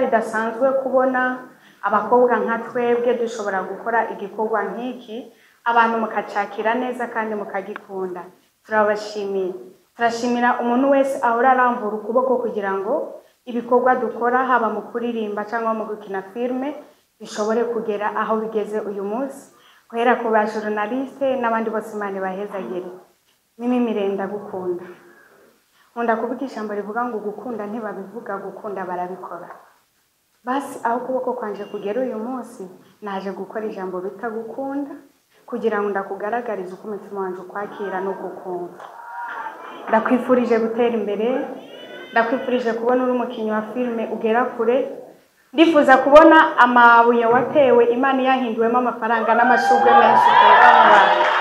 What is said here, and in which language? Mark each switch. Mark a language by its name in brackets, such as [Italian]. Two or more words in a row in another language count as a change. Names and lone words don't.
[Rundi] ridasanzwe kubona abakobwa nka twebwe dushobora gukora igikorwa nk'iki abantu mukacakira neza kandi mukagikunda turabashimiye turashimira umuntu wese ahora aramvura ukuboko kugira ngo ibikorwa dukora haba mu kuririmba cyangwa mu gukina filme bishobore kugera aho bigeze uyu munsi guhera ku ba journaliste n'abandi bose Imana bahezagire Mimi Mireille ndagukunda nkunda kuvuga ijambo rivuga ngo gukunda ntibabivuga gukunda barabikora basi aho kuboko kwanje kugera uyu munsi naje gukora ijambo bita gukunda kugira ngo ndakugaragarize uko umutima wanje ukwakira no gukumva ndakwifurije gutera imbere ndakwifurije kubona uri umukinnyi wa filme ugera kure ndifuza kubona amabuye watewe Imana yahinduwemo amafaranga n'amashugwe menshi kwega mu bantu